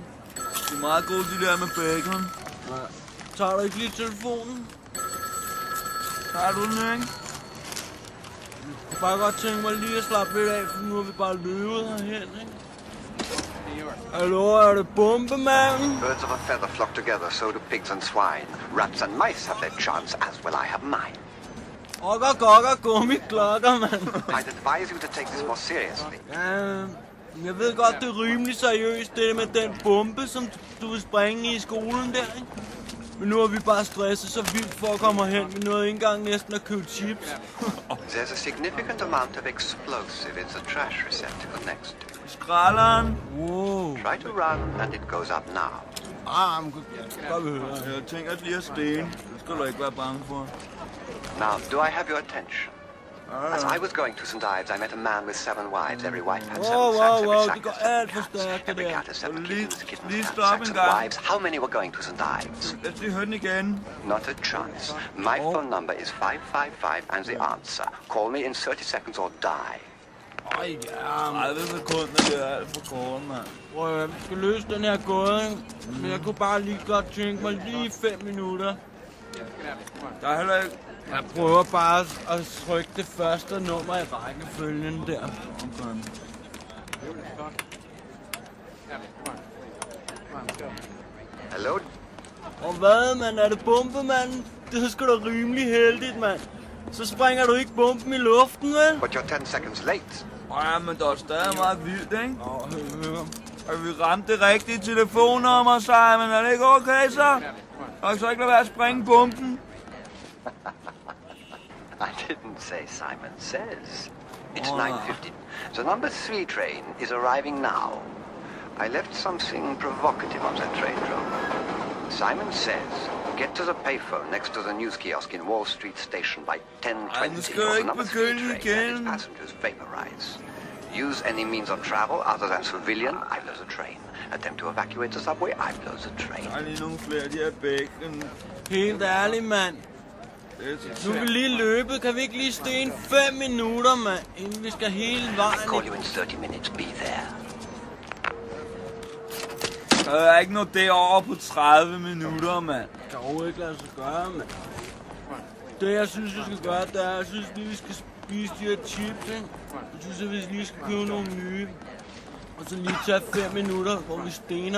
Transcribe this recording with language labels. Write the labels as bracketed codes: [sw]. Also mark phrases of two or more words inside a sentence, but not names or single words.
[da] Det er meget godt, de der med bacon. Ja. Tager du ikke lige telefonen? Tager du den, ikke? Jeg kunne bare godt tænke mig lige at slappe lidt af, for nu har vi bare løbet herhen, ikke? Hallo, er det bombemanden? [en] Birds of a feather flock together, so do pigs and swine. Rats and mice have their chance, as will I have mine. [da] Gokker, gummiklokker, mand. [en] I'd advise you to take this more seriously. [da] Jeg ved godt, det er rimelig seriøst, det med den bombe, som du vil springe i skolen der, ikke? Men nu har vi bare stresset så vildt for at komme hen. Vi nåede ikke engang næsten at købe chips. [en] There's a significant amount of explosive in the trash receptacle next to it. [da] Skralderen. Wow. [en] Try to run, and it goes up now. [da] Godt vi høre. Jeg tænker at lige at sten. Det skal du ikke være bange for. [en] Now, do I have your attention? As I was going to St. Ives, I met a man with 7 wives. Every wife had 7 sacks. Every sack [da] det går [en] had 7 [da] alt for [en] cats. [da] stærkt, [en] Every [da] det der. [en] cat has 7 kittens. Kittens [da] lige [en] had [da] stop [en] sacks [da] en [en] of [da] gang. [en] wives. How many were going to St. Ives? [da] Lad os lige høre den igen. [en] Not a chance. My phone number is 555 and the answer. Call me in 30 seconds or die. [da] Ej, ja, 30 sekunder, det er alt for kort, mand. prøv at vi skal løse den her gåde, ikke? Men jeg kunne bare lige godt tænke mig lige 5 minutter. Der er heller ikke... Jeg prøver bare at trykke det første nummer i rækkefølgen der. Okay. Hello? Og hvad, mand? Er det bombemanden? Det er sgu da rimelig heldigt, mand. Så springer du ikke bomben i luften, vel? [en] But you're 10 seconds late. [da] Ja, men der er stadig meget vildt, ikke? Og vi ramte det rigtige telefonnummer, Simon. Er det ikke okay, så? Og så ikke lade være at springe bomben? [en] I didn't say Simon says. It's 9:15. The number 3 train is arriving now. I left something provocative on that train, Joe. Simon says, get to the payphone next to the news kiosk in Wall Street Station by 10:20. Or the number 3 train and its passengers vaporize. Use any means of travel other than civilian, I blow the train. Attempt to evacuate the subway, I blow the train. [da] Der er lige nogle flere af de her bacon. Helt ærligt, mand. Nu er vi lige løbet. Kan vi ikke lige sten 5 minutter, mand? Inden vi skal hele vejen. [en] I call you in 30 minutes, be there. [da] Der er ikke noget derovre på 30 minutter, mand. Det kan jo ikke lade sig gøre, mand. Det jeg synes, vi skal gøre, det er, jeg synes lige, vi skal spise de her chips, ikke? Jeg synes, at vi lige skal købe nogle nye. Og så lige tage 5 minutter, hvor vi stener.